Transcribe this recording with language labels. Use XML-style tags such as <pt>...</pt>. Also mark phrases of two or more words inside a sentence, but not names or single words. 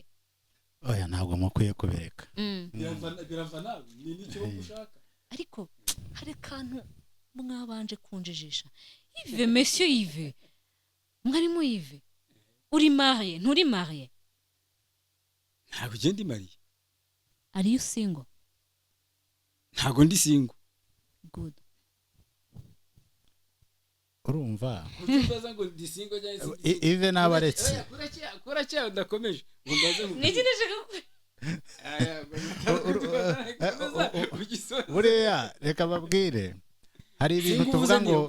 <rw>oya ntabwo mukwiye kubireka birava nawe ni nicyo gushaka ariko hari kantu mwabanje kunjijisha Yves monsieur Yves mwarimo Yves uri marié nturi marié ntabwo ugenda marié</rw> <en>are you single</en> <rw>ntabwo ndi single</rw> <en>good</en> <rw>urumva ukibaza ngo ndi single cyangwa Yves nabaretse kuracyari ndakomeje buriya reka babwire hari ibintu tuvuga ngo</rw>